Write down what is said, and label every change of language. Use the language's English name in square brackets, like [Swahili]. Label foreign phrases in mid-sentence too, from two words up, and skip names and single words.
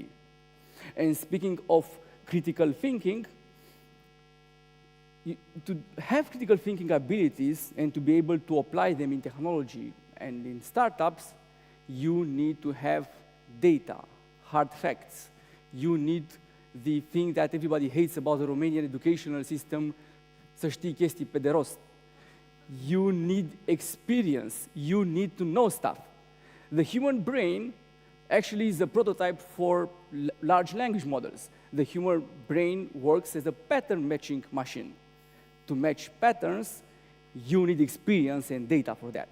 [English] And speaking of critical thinking, to have critical thinking abilities and to be able to apply them in technology and in startups, you need to have data, hard facts. You need the thing that everybody hates about the Romanian educational system, [Romanian] să știi chestii pe de rost. [English] You need experience. You need to know stuff. The human brain actually is a prototype for large language models. The human brain works as a pattern matching machine. To match patterns, you need experience and data for that.